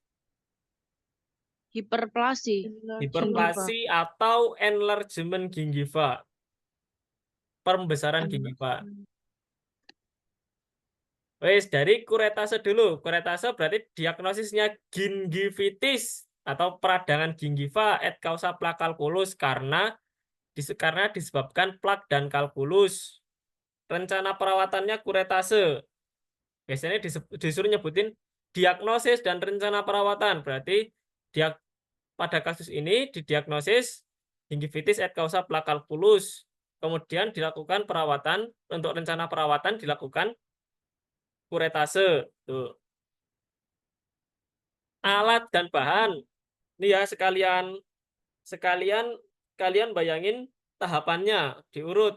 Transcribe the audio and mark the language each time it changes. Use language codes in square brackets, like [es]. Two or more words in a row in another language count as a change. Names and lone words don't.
[id] Hiperplasi. hiperplasi atau enlargement gingiva. Pembesaran gingiva. Wes, dari kuretase dulu. Kuretase berarti diagnosisnya gingivitis atau peradangan gingiva [la] et causa [id] plak calculus karena disebabkan plak dan kalkulus. Rencana perawatannya kuretase. Biasanya disuruh nyebutin diagnosis dan rencana perawatan. Berarti pada kasus ini didiagnosis gingivitis [la] et causa [id] plak calculus. Kemudian dilakukan perawatan, untuk rencana perawatan dilakukan kuretase. Tuh. Alat dan bahan. Ini ya sekalian kalian bayangin tahapannya diurut.